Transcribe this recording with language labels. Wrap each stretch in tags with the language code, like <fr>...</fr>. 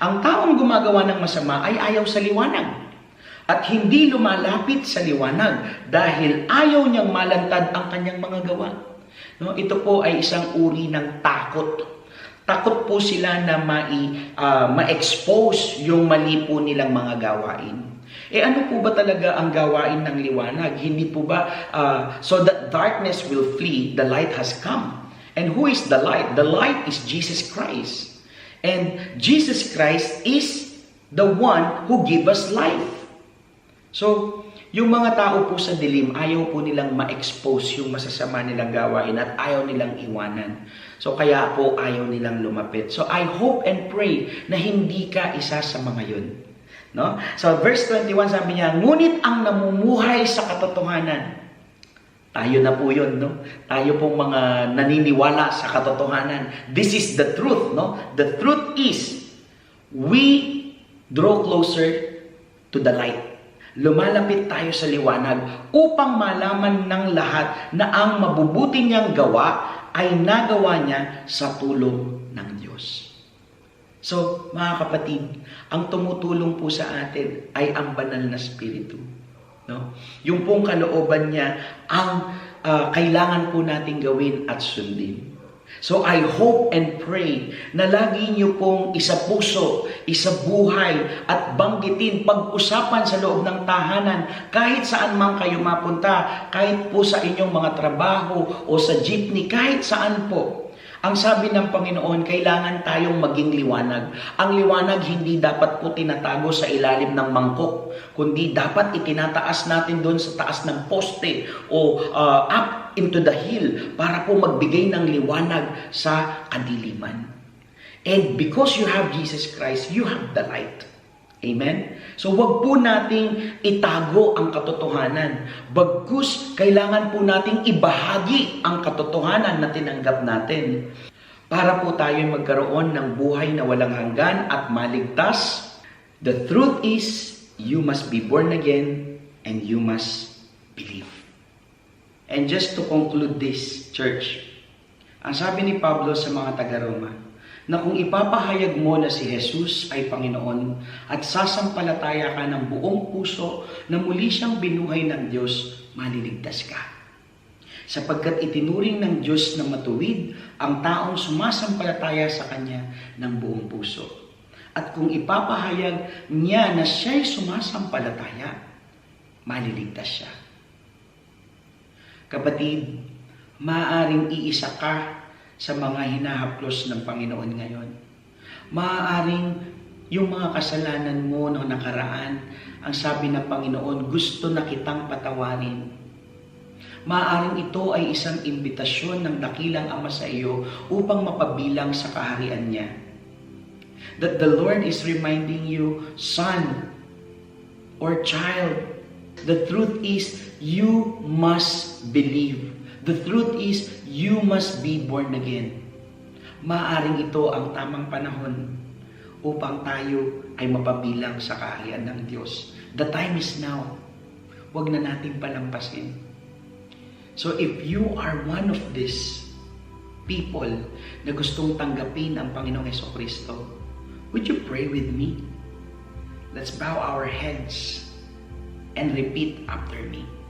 <tl>Ang taong gumagawa ng masama ay ayaw sa liwanag at hindi lumalapit sa liwanag dahil ayaw niyang malantad ang kanyang mga gawa. No, ito po ay isang uri ng takot. Takot po sila na ma-expose yung mali po nilang mga gawain. Ano po ba talaga ang gawain ng liwanag?</tl> <en>Hindi po ba, so that darkness will flee, the light has come. And who is the light? The light is Jesus Christ. And Jesus Christ is the one who gives us life.</en> <tl>So, yung mga tao po sa dilim, ayaw po nilang ma-expose yung masasama nilang gawain at ayaw nilang iwanan. So, kaya po ayaw nilang lumapit. So, I hope and pray na hindi ka isa sa mga yun. No? So, verse 21 sabi niya, ngunit ang namumuhay sa katotohanan, tayo na po yun, no? Tayo pong mga naniniwala sa katotohanan.</tl> <en>This is the truth, no? The truth is, we draw closer to the light.</en> <tl>Lumalapit tayo sa liwanag upang malaman ng lahat na ang mabubuti niyang gawa ay nagawa niya sa tulong ng Diyos. So, mga kapatid, ang tumutulong po sa atin ay ang banal na Espiritu. No? Yung pong kalooban niya ang kailangan po nating gawin at sundin. So I hope and pray na lagi niyo pong isapuso, isabuhay at banggitin, pag-usapan sa loob ng tahanan kahit saan man kayo mapunta, kahit po sa inyong mga trabaho o sa jeepney, kahit saan po. Ang sabi ng Panginoon, kailangan tayong maging liwanag. Ang liwanag hindi dapat po tinatago sa ilalim ng mangkok, kundi dapat itinataas natin doon sa taas ng poste o up into the hill para po magbigay ng liwanag sa kadiliman.</tl> <en>And because you have Jesus Christ, you have the light.</en> <tl>Amen? So wag po nating itago ang katotohanan. Bagkus, kailangan po nating ibahagi ang katotohanan na tinanggap natin para po tayo magkaroon ng buhay na walang hanggan at maligtas.</tl> <en>The truth is, you must be born again and you must believe.</en> <tl>And just to conclude this, church, ang sabi ni Pablo sa mga taga-Roma, na kung ipapahayag mo na si Jesus ay Panginoon at sasampalataya ka ng buong puso na muli siyang binuhay ng Diyos, maliligtas ka. Sapagkat itinuring ng Diyos na matuwid ang taong sumasampalataya sa Kanya ng buong puso. At kung ipapahayag niya na siya'y sumasampalataya, maliligtas siya. Kapatid, maaaring iisa ka sa mga hinahaplos ng Panginoon ngayon. Maaaring yung mga kasalanan mo noong nakaraan, ang sabi ng Panginoon, gusto na kitang patawarin. Maaaring ito ay isang imbitasyon ng dakilang Ama sa iyo upang mapabilang sa kaharian niya.</tl> <en>That the Lord is reminding you, son or child, the truth is you must believe. The truth is you must be born again.</en> <tl>Maaaring ito ang tamang panahon upang tayo ay mapabilang sa kaharian ng Diyos.</tl> <en>The time is now. Huwag na natin palampasin. So if you are one of these people na gustong tanggapin ang Panginoong Jesucristo, would you pray with me? Let's bow our heads and repeat after me.</en>